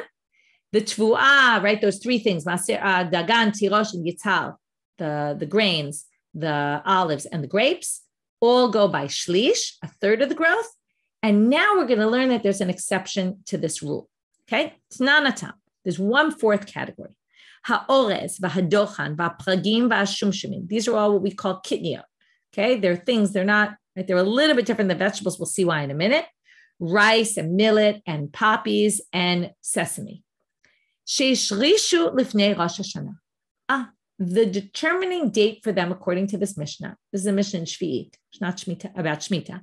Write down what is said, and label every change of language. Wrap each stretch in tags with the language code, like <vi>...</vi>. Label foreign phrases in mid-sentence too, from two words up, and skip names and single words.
<en>The tvu'ah, right, those three things,</en> <he>דגן, תירוש,</he> <en>and yitzhal, the grains, the olives, and the grapes, all go by shlish, a third of the growth. And now we're going to learn that there's an exception to this rule. Okay,</en> <arc>תנן התם.</arc> <en>There's 1/4 category.</en> <he>האורז, והדוחן, והפרגים, והשומשמים.</he> <en>These are all what we call kitniot. Okay, they're things, they're not, right, they're a little bit different than vegetables. We'll see why in a minute. Rice and millet and poppies and sesame.</en> <he>שהשרישו לפני ראש השנה.</he> <en>The determining date for them, according to this Mishnah, this is a Mishnah in Shvi'it, not Shemitah, about Shemitah.</en>